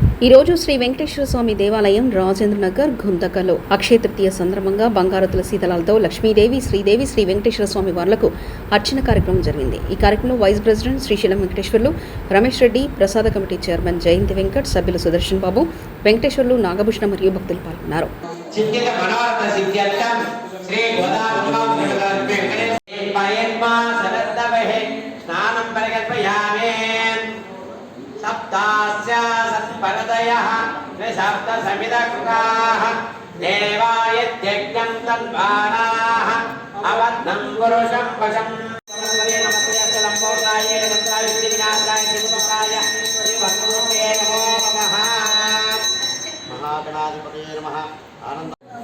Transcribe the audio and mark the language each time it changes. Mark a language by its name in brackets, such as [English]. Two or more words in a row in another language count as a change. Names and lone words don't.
[Telugu] ఈరోజు శ్రీ వెంకటేశ్వర స్వామి దేవాలయం రాజేంద్రనగర్ గుంతకలో అక్షయ తృతీయ సందర్భంగా బంగారు తులసి దళాలతో లక్ష్మీదేవి శ్రీదేవి శ్రీ వెంకటేశ్వర స్వామి వార్లకు అర్చన కార్యక్రమం జరిగింది. ఈ కార్యక్రమంలో వైస్ ప్రెసిడెంట్ శ్రీశైలం వెంకటేశ్వర్లు, రమేష్ రెడ్డి, ప్రసాద కమిటీ చైర్మన్ జయంతి వెంకట్, సభ్యులు సుదర్శన్ బాబు, వెంకటేశ్వర్లు, నాగభూషణ మరియు భక్తులు పాల్గొన్నారు. [Sanskrit] सप्तास्य सत्परदयः त्रिसप्त समिदकृताः देवायत्यज्ञं तन्वानाः अवद्धं पुरुषं वशं महागणाधिपतये नमः।